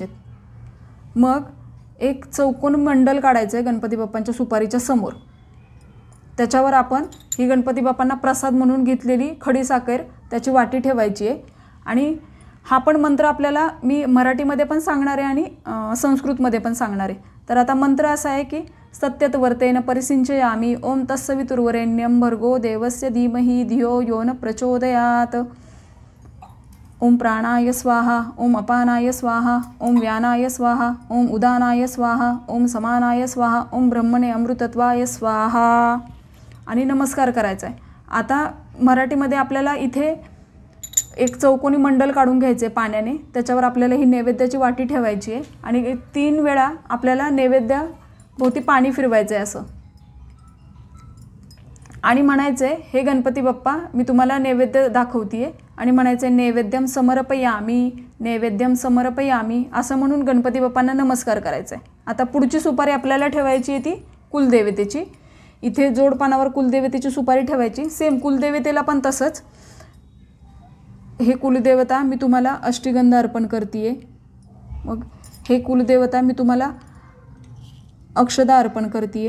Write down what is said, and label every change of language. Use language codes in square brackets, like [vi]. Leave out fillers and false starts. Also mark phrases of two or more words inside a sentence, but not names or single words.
[mr] मग एक चौकोन मंडल काढायचं आहे गणपती बाप्पांच्या सुपारीच्या समोर. त्याच्यावर आपण ही गणपती बाप्पांना प्रसाद म्हणून घेतलेली खडीसाखर त्याची वाटी ठेवायची आहे. आणि हा पण मंत्र आपल्याला मी मराठीमध्ये पण सांगणार आहे आणि संस्कृतमध्ये पण सांगणार आहे. तर आता मंत्र असा आहे की [sa] सत्यत वर्तेन परिसिंचयामि ओम तत्सवितुर्वरेण्यं भर्गो देवस्य धीमहि धियो यो न प्रचोदयात. ओम प्राणाय स्वाहा, ओम अपानाय स्वाहा, ओम व्यानाय स्वाहा, ओम उदानाय स्वाहा, ओम समानाय स्वाहा, ओम ब्रह्मणे अमृतत्वाय स्वाहा [mr] आणि नमस्कार करायचा आहे. आता मराठीमध्ये आपल्याला इथे एक चौकोनी मंडल काढून घ्यायचे पाण्याने. त्याच्यावर आपल्याला ही नैवेद्याची वाटी ठेवायची आहे आणि 3 वेळा आपल्याला नैवेद्याभोवती पाणी फिरवायचं आहे असं. आणि म्हणायचं आहे, हे गणपती बाप्पा मी तुम्हाला नैवेद्य दाखवते आहे आणि म्हणायचं आहे [sa] नैवेद्यम समर्पयामी, नैवेद्यम समर्पयामी [mr] असं म्हणून गणपती बाप्पांना नमस्कार करायचा आहे. आता पुढची सुपारी आपल्याला ठेवायची आहे ती कुलदेवतेची. इथे जोडपानावर कुलदेवतेची सुपारी ठेवायची. सेम कुलदेवतेला पण तसंच. हे कुलदेवता मी तुम्हाला अष्टगंध अर्पण करते. मग हे कुलदेवता मी तुम्हाला अक्षदा अर्पण करते.